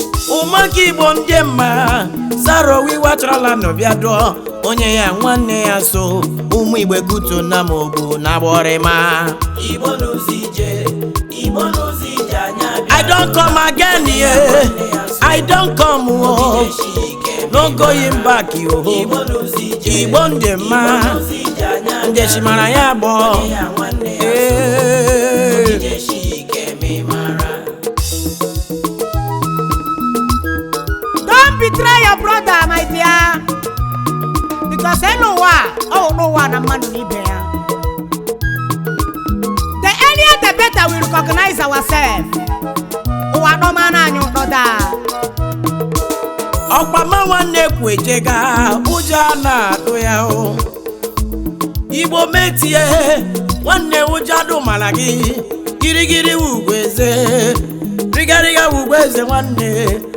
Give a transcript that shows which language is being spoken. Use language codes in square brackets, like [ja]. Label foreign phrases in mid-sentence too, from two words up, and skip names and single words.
[ig] Ụmụaka Igbo ndị mma, Sarah Owiwa chọrọla nọ bịa dụọ. Onye ya nwanne ya so, ụmụ Igbo kutu na m ogbu na gbọrịma. Igbo n'ụzọ ije, Igbo n'ụzọ ije, anyị abịa. [en] I don't come again, yeah. I don't come, oh. No going back, [ig] yo. Igbo n'ụzọ ije. Igbo ndị mma. Igbo n'ụzọ ije, anyị abịa. Ndị chimara ya bụ. Onye ya nwanne ya so. Eh. Ogige shi ike ma ị mara. [en] Don't betray your brother, my dear. [ig] Because elu ụwa, ọ wụ n'ụwa na mmadụ na ibe ya. [en] The earlier the better we recognize ourselves. [ig] Ụwa nọma na anyị ụtọ daa. Ọkwa ma nwanne kwu ejega, ụjọ a na-atụ ya o. Igbo metie, nwanne ụjọ adụ mara gị. Girigiri wugwu eze, rigariga wugwu eze nwanne.